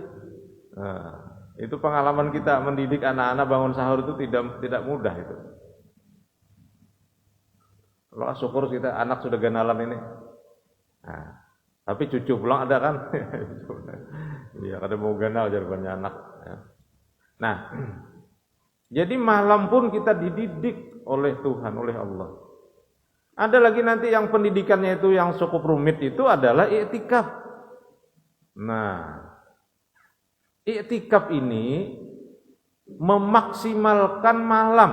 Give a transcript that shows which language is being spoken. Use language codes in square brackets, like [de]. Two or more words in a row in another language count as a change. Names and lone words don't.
[id] Nah, itu pengalaman kita mendidik anak-anak bangun sahur itu tidak mudah itu. [bjn] Kalau syukur kita anak sudah ganalan ini. Nah, tapi cucu pulang ada kan? Iya, kada mau ganal jawabannya anak ya. [id] Nah, jadi malam pun kita dididik oleh Tuhan, oleh Allah. Ada lagi nanti yang pendidikannya itu yang cukup rumit itu adalah i'tikaf. Nah, i'tikaf ini memaksimalkan malam.